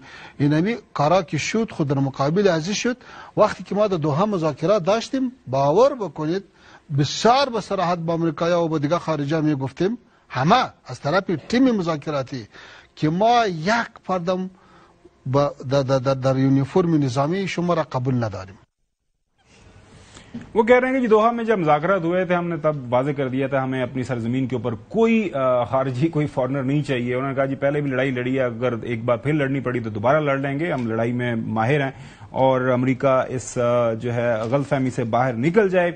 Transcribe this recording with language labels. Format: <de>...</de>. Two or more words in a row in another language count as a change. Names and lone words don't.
<fa>اینمی کارا که شد خود در مقابل ازی شد. وقتی که ما در دوحه مذاکرات داشتیم, باور بکنید بسیار به صراحت با امریکایا و با دیگه خارجه می گفتیم, همه از طرف تیم مذاکراتی, که ما یک پردم در یونیفرم نظامی شما را قبول نداریم.</fa> <ur>وہ کہہ رہے ہیں کہ جی دوحہ میں جب مذاکرات ہوئے تھے ہم نے تب واضح کر دیا تھا ہمیں اپنی سرزمین کے اوپر کوئی خارجی, کوئی فارنر نہیں چاہیے. انہوں نے کہا جی پہلے بھی لڑائی لڑی ہے, اگر ایک بار پھر لڑنی پڑی تو دوبارہ لڑ لیں گے, ہم لڑائی میں ماہر ہیں, اور امریکہ اس جو ہے غلط فہمی سے باہر نکل جائے.</ur>